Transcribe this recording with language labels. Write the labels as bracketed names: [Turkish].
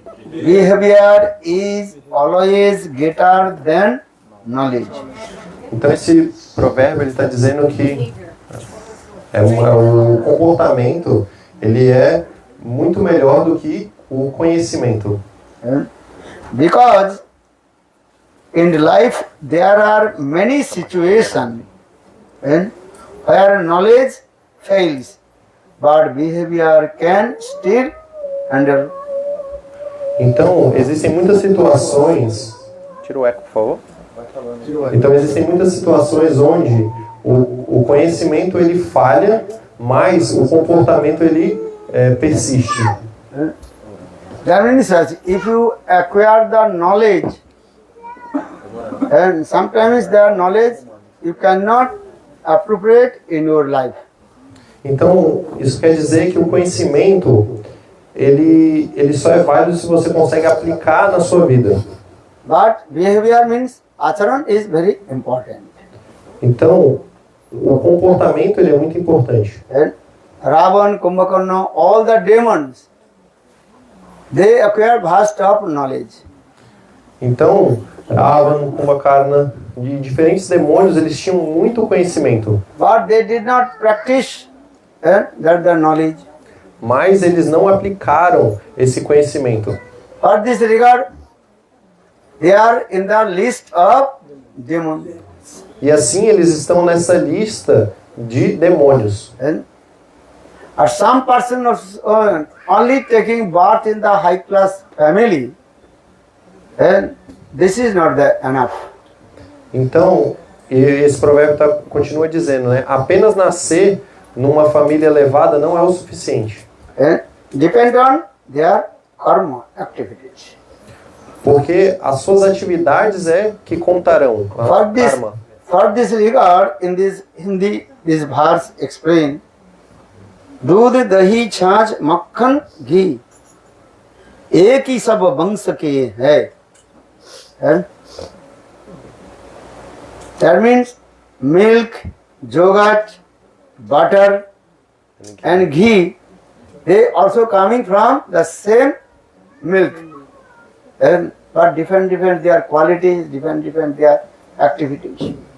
[English] Behavior is always greater than knowledge. [Portuguese] Então esse provérbio ele está dizendo que o comportamento ele é muito melhor do que o conhecimento. [English] Because in life there are many situations where knowledge fails, but behavior can still handle. [Portuguese] Então existem muitas situações. Tira o eco, por favor. Então existem muitas situações onde o conhecimento ele falha, mas o comportamento ele persiste. [English] That means that if you acquire the knowledge, and sometimes the knowledge you cannot appropriate in your life. [Portuguese] Então isso quer dizer que o conhecimento ele só é válido se você consegue aplicar na sua vida. [English] But behavior means acharan is very important. [Portuguese] Então o comportamento ele é muito importante. [English] And Ravan, Kumbhakarna, all the demons, they acquire vast of knowledge. [Portuguese] Então, Ravan, Kumbhakarna, de diferentes demônios, eles tinham muito conhecimento. [English] But they did not practice that the knowledge. [Portuguese] Mas eles não aplicaram esse conhecimento. [English] For this regard, they are in the list of demons. [Portuguese] E assim eles estão nessa lista de demônios. [English] And some person only taking birth in the high class family, and this is not enough. [Portuguese] Então, esse provérbio continua dizendo, né? Apenas nascer numa família elevada não é o suficiente. [English] And depend on their karma activities. [Portuguese] Porque as suas atividades é que contarão. [Hindi] For this regard, in this Hindi, this verse explain, दूध दही छाछ मक्खन घी एक ही सब बन सके है. [English] That means milk, yogurt, butter and ghee, they also coming from the same milk, but different their qualities, different their activities.